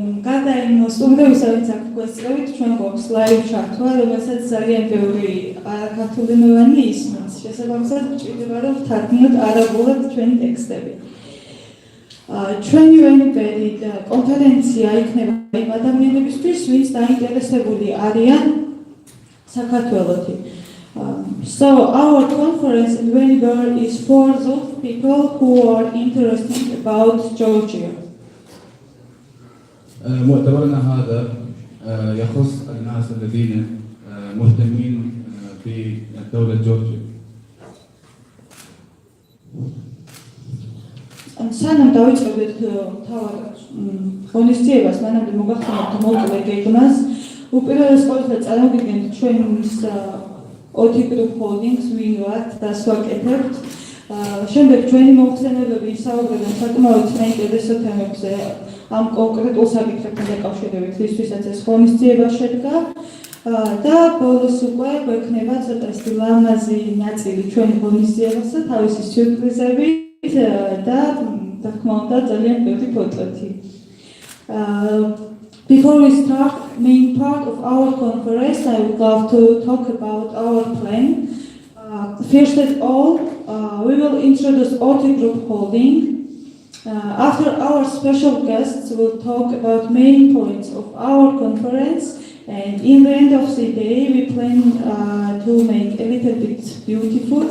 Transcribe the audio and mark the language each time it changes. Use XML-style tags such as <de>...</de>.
<ka>გარდა იმ სტუმრებისა, ვინც აქ გვესწრებით, ჩვენ გვაქვს ლაივ ჩართვა, რომელსაც ძალიან ბევრი არაქართულენოვანი ისმენს. შესაბამისად, გვჭირდება რომ ვთარგმნოთ არაბულად ჩვენი ტექსტები. ჩვენი კონფერენცია იქნება იმ ადამიანებისთვის, ვინც დაინტერესებული არიან საქართველოში.</ka> <en>So our conference in November is for those people who are interested about Georgia.</en> <ar>مؤتمرنا هذا يخص الناس الذين مهتمين بدولة جورجيا.</ar> <ka>სანამ დავიწყებთ თავად ღონისძიებას, მანამდე მოგახსენებთ მოკლე გეგმას. უპირველეს ყოვლისა წარმოგიდგენთ ჩვენს Otti Group Holdings ვინ ვართ და სვაკეთებთ. შემდეგ ჩვენი მომხსენებლები ისაუბრებენ საკმაოდ საინტერესო თემებზე ამ კონკრეტულ საკითხებთან დაკავშირებით, რისთვისაც ეს ღონისძიება შედგა. და ბოლოს უკვე გვექნება ცოტა ლამაზი ნაწილი ჩვენი ღონისძიებასა, თავისი სიურპრიზებით და თქმა უნდა ძალიან ბევრი ფოტოთი.</ka> <en>Before we start main part of our conference, I would love to talk about our plan. First of all, we will introduce Otti Group Holding. After our special guests will talk about main points of our conference, and in the end of the day, we plan to make a little bit beautiful.</en>